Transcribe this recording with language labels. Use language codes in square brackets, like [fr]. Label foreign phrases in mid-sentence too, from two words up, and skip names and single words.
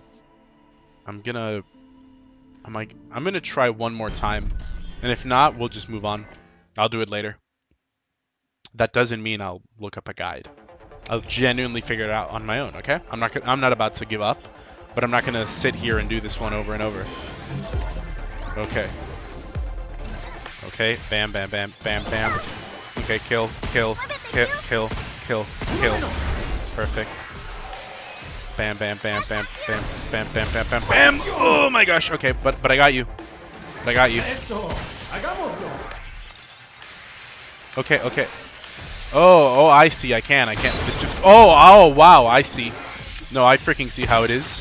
[en] I'm gonna try one more time. And if not, we'll just move on. I'll do it later. That doesn't mean I'll look up a guide. I'll genuinely figure it out on my own, okay? I'm not about to give up, but I'm not gonna sit here and do this one over and over. Okay. Okay, bam, bam, bam, bam, bam. Okay, kill, kill, kill, kill, kill, kill. Perfect. Bam, bam, bam, bam, bam, bam, bam, bam, bam, bam. Oh my gosh. Okay, but I got you. But I got you. Okay, okay. Oh, I see. I can't. It's just, oh, wow. I see. No, I freaking see how it is.